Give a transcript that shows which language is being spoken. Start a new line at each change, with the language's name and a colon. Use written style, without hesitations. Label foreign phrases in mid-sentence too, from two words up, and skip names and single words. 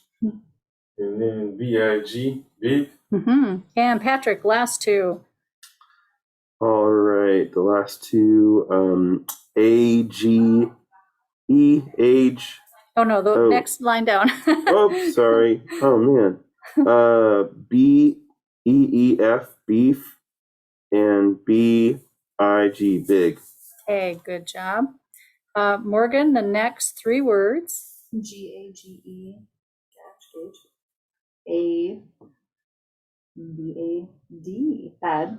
English: And then B-I-G, big. Mm-hmm. And Patrick, last two. All right, the last two, A-G-E, age. Oh, no, the Oh. next line down. Oh, sorry. Oh, man. B-E-E-F, beef, and B-I-G, big. Okay, good job. Morgan, the next three words. G-A-G-E, gauge. A-B-A-D, bad.